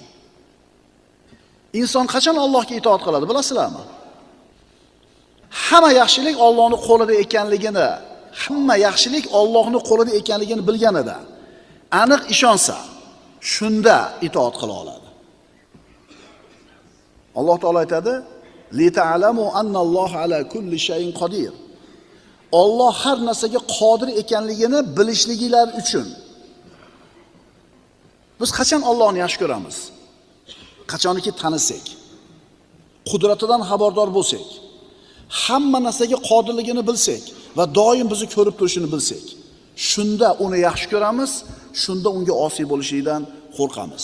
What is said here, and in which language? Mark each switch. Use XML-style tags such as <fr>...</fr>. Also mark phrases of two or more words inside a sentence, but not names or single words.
<uz>Inson qachon Allohga itoat qiladi, bilasizlarmi? Hamma yaxshilik Allohning qo'lida ekanligini, hamma yaxshilik Allohning qo'lida ekanligini bilganida, aniq ishonsa, shunda itoat qila oladi. Alloh taolo aytadi:</uz> <ar>"لتعلموا أن الله على كل شيء قدير."</ar> <uz>Alloh har narsaga qodir ekanligini bilishligilar uchun. Biz qachon Allohni yaxshi ko'ramiz? Qachonki tanisak, qudratidan xabardor bo'lsak, hamma narsaga qodirligini bilsak va doim bizni ko'rib turishini bilsak, shunda uni yaxshi ko'ramiz, shunda unga osiy bo'lishlikdan qo'rqamiz.</uz>